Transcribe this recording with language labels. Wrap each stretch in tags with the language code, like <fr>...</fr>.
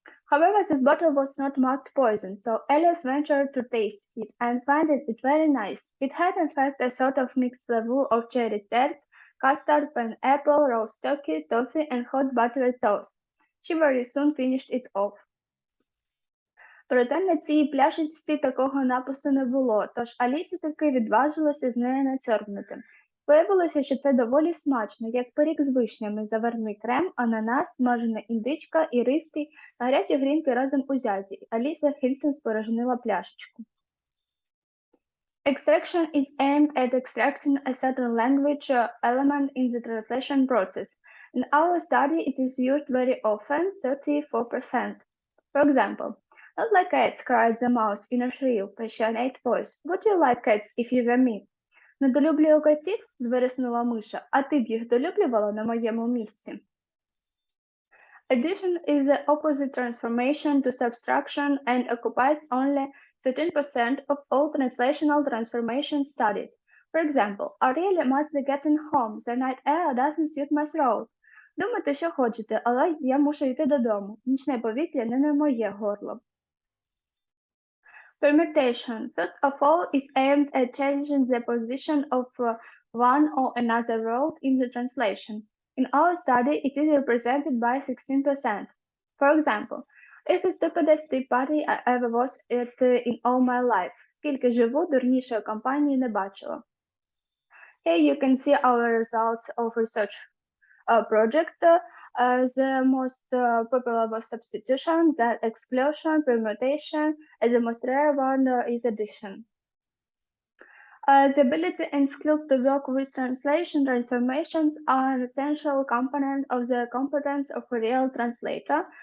<en>However, this bottle was not marked poison, so Elias ventured to taste it and found it very nice. It had in fact a sort of mixed flavor of cherry tart, custard, pineapple, roast turkey, toffee, and hot buttered toast. She very soon finished it off.</en> <uk>Проте на цій пляшечці такого напису не було, тож Алісі таки відважилася з нею надсьорбнути. Виявилося, що це доволі смачно, як пиріг з вишнями, заварний крем, ананас, смажена індичка, іристий та гарячі грінки разом узяті. Аліса хильцем спорожнила пляшечку.</uk> <en>Extraction is aimed at extracting a certain language element in the translation process. In our study, it is used very often, 34%. For example, not like cats, cried the mouse in a shrill, passionate voice. Would you like cats if you were me?</en> <uk>Недолюблюю котів, звириснула миша, а ти б їх долюблювала на моєму місці.</uk> <en>Addition is the opposite transformation to subtraction and occupies only 13% of all translational transformations studied. For example, I really must be getting home. The night air doesn't suit my throat.</en> <uk>Думайте, що хочете, але я мушу йти додому. Нічне повітря не моє горло.</uk> <en>Permutation, first of all, is aimed at changing the position of one or another word in the translation. In our study, it is represented by 16%. For example, it's the stupidest tea party I ever was at in all my life.</en> <uk>Скільки живу, дурнішої компанії не бачила.</uk> <en>Here you can see our results of research project. The most popular was substitution, then exclusion, permutation, and the most rare one is addition. The ability and skills to work with translation transformations are an essential component of the competence of a real translator.</en>